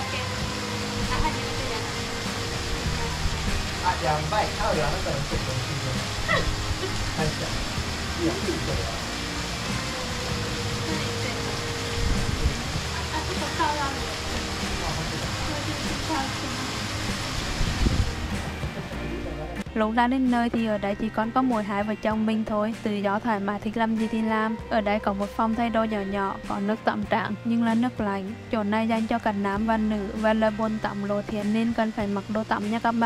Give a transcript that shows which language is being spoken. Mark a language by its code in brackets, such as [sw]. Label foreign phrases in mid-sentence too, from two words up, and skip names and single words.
[ja] 初めてじゃない。あ、やばい。タオルあなたのちょっと欲しいね。はい、じゃあ。いいよ、いいよ。何言ってんの？あ、ちょっと顔ある。あ、本当だ。顔してます。 [vi] Lúc ra đến nơi thì ở đây chỉ còn có mỗi hai vợ chồng mình thôi, tự do thoải mái thích làm gì thì làm. Ở đây có một phòng thay đồ nhỏ nhỏ, có nước tắm trắng nhưng là nước lạnh. Chỗ này dành cho cả nam và nữ và là bồn tắm lộ thiên nên cần phải mặc đồ tắm nha các bác.